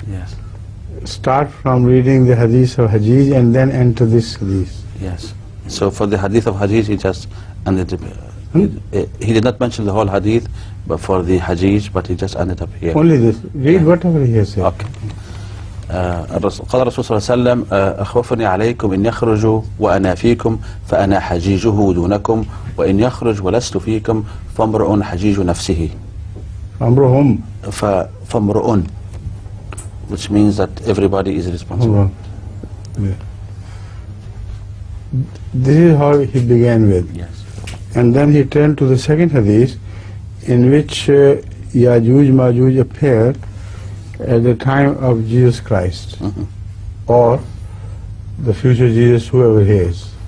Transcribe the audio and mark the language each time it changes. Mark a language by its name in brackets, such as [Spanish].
[English] Yes. Start from reading the hadith of Hajij and then enter this hadith. Yes. So for the hadith of Hajij, he just ended up, he did not mention the whole hadith, but for the Hajij, but he just ended up here. Only this. Read whatever he has said. Okay. [Arabic] قال الرسول صلى الله عليه وسلم أخوفني عليكم إن يخرجوا وأنا فيكم فأنا حجيجه دونكم وإن يخرج ولست فيكم فامرؤ حجيج نفسه. فامرؤ. [English] فامرؤ, which means that everybody is responsible. Yeah. This is how he began with. Yes. And then he turned to the second hadith in which Yajuj Majuj appeared at the time of Jesus Christ, or the future Jesus, whoever he is.